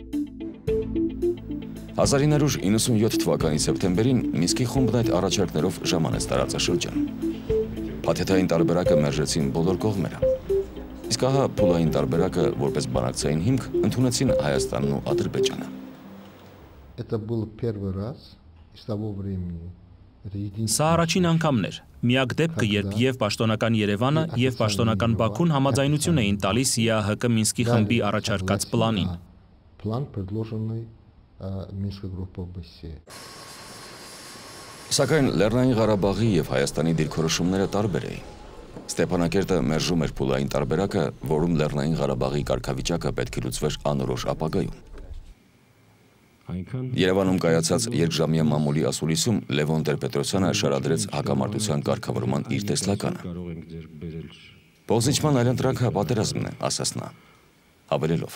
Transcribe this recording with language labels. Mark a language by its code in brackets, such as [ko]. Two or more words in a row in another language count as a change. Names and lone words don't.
[hy] 1997 թվականի սեպտեմբերին Մինսկի խումբն այդ առաջարկներով ժամանեց տարածաշրջան։ Փաթեթային տարբերակը մերժեցին բոլոր կողմերը։ Իսկ ահա փուլային տարբերակը որպես բանակցային հիմք ընդունեցին Հայաստանն ու Ադրբեջանը։ [ru] Это был первый раз с того времени. [hy] Սա առաջին անգամն էր։ Միակ դեպքը, երբ եւ պաշտոնական Երևանը եւ պաշտոնական Բաքուն համաձայնություն էին տալիս ԵԱՀԿ Մինսկի խմբի առաջարկած պլանին։ [ru] План, предложенный Минской группой ОБСЕ. [hy] Սակայն Լեռնային Ղարաբաղի եւ Հայաստանի դիրքորոշումները տարբեր էին։ Ստեփանակերտը մերժում էր փուլային տարբերակը, որում Լեռնային Ղարաբաղի կարգավիճակը պետք է լուծվեր անորոշ ապագայում։ Երևանում կայացած երկժամյա մամուլի ասուլիսում Լևոն Տեր-Պետրոսյանը շարադրեց հակամարտության կարգավորման իր տեսլականը։ Փոխզիջման այլընտրանքը պատերազմն է, ասաց նա, հավելելով.